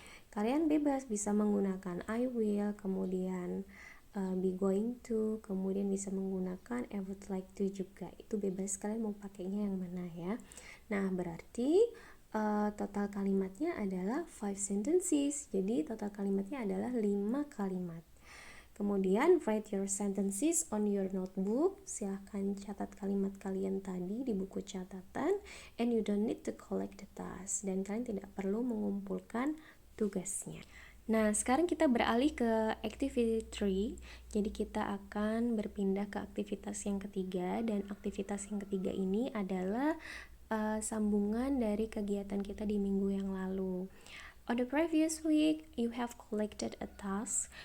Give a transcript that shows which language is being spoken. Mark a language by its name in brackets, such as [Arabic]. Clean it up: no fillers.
[Indonesian] Kalian bebas bisa menggunakan I will, kemudian be going to, kemudian bisa menggunakan I would like to juga. Itu bebas, kalian mau pakainya yang mana ya. Nah, berarti total kalimatnya adalah 5 sentences. Jadi total kalimatnya adalah 5 kalimat. [English] Kemudian write your sentences on your notebook. [Indonesian] Silahkan catat kalimat kalian tadi di buku catatan, [English] and you don't need to collect the task. [Indonesian] Dan kalian tidak perlu mengumpulkan tugasnya. Nah, sekarang kita beralih ke activity 3. Jadi kita akan berpindah ke aktivitas yang ketiga, dan aktivitas yang ketiga ini adalah sambungan dari kegiatan kita di minggu yang lalu. [English] On the previous week, you have collected a task.